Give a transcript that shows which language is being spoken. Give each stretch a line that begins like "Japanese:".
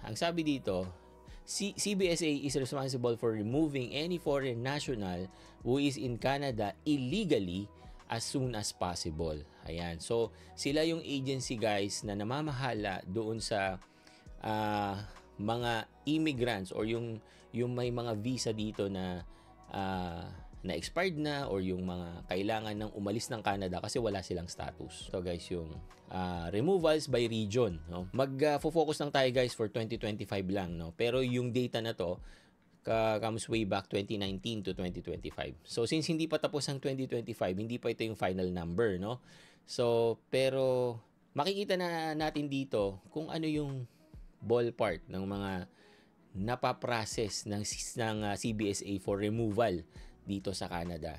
Filipino: Ang sabi dito,
English: CBSA is responsible for removing any foreign national who is in Canada illegally as soon as possible.
Filipino: Ayan. So, sila yung agency, guys, na namamahala doon sa mga immigrants or yung may mga visa dito na expired na or yung mga kailangan ng umalis ng Canada kasi wala silang status.
English: So guys, yung removals by region, no?
Filipino: Mag-focus lang tayo guys for 2025 lang, no? Pero yung data na to
English: comes way back 2019 to 2025.
Filipino: So since hindi pa tapos ang 2025, hindi pa ito yung final number, no? So pero makikita na natin dito kung ano yung ballpark ng mga napaprocess ng CBSA for removal dito sa Canada.